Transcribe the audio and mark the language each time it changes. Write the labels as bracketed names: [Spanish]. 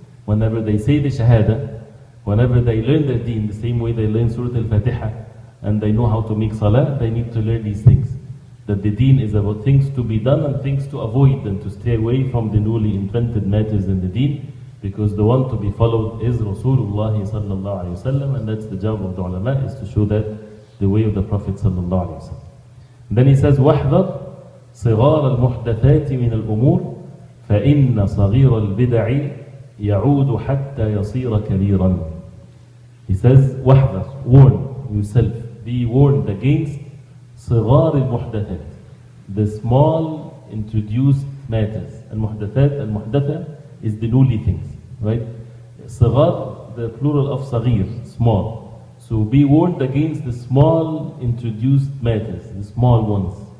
[English] Whenever they say the Shahada, whenever they learn their deen, the same way they learn Surah Al-Fatiha and they know how to make salah, they need to learn these things. That the deen is about things to be done and things to avoid, and to stay away from the newly invented matters in the deen, because the one to be followed is Rasulullah sallallahu alayhi wasallam, and that's the job of the ulama, is to show that the way of the Prophet sallallahu alayhi wasallam. Then he says, [Arabic] وَحْذَرْ صِغَارَ الْمُحْدَثَاتِ مِنَ الْأُمُورِ فَإِنَّ صَغِيرَ الْبِدَعِ يَعُودُ حَتَّى يَصِيرَ كَبِيرًا. [English] He says, وَحْذَرْ, warn yourself, be warned against [Arabic] صغار المحدثات, [English] the small introduced matters. Al-muhdatha is the newly things, right? صغار, the plural of صغير, small. So be warned against the small introduced matters, the small ones.